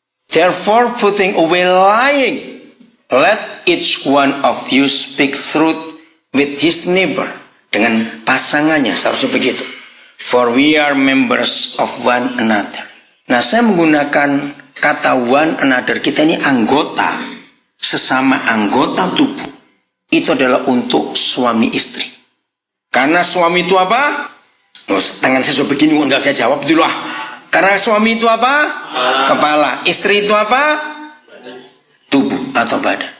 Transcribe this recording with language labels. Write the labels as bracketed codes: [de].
[en] Therefore putting away lying, let each one of you speak truth with his neighbor. [id] Dengan pasangannya, seharusnya begitu. [en] For we are members of one another. [id] Nah, saya menggunakan kata [en] one another. [id] Kita ini anggota, sesama anggota tubuh. Itu adalah untuk suami istri. Karena suami itu apa? Oh, tangan saya sudah begini, enggak saya jawab dulu lah. Karena suami itu apa? Kepala. Istri itu apa? Tubuh atau badan.